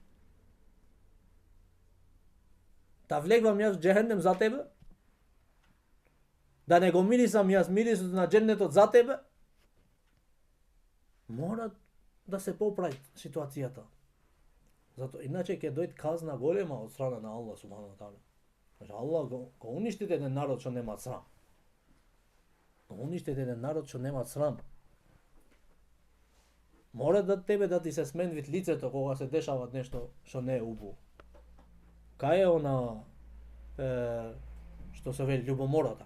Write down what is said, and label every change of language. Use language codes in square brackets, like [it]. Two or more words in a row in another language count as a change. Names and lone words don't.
[mk] Да влегвам јас джехеннем за тебе? Да не го мирисам јас мирисот на дженнетот за тебе? Мора да се поправи ситуацијата. Зато иначе ќе дојде казна голема од страна на Аллах [ar] سبحانه وتعالى. [mk] Значи Аллах го уништите еден народ што нема срам. Го уништите еден народ што нема срам. Мора да тебе да ти се сменви лицето кога се дешава нешто што не е убаво. Кај е она што се вели љубомората?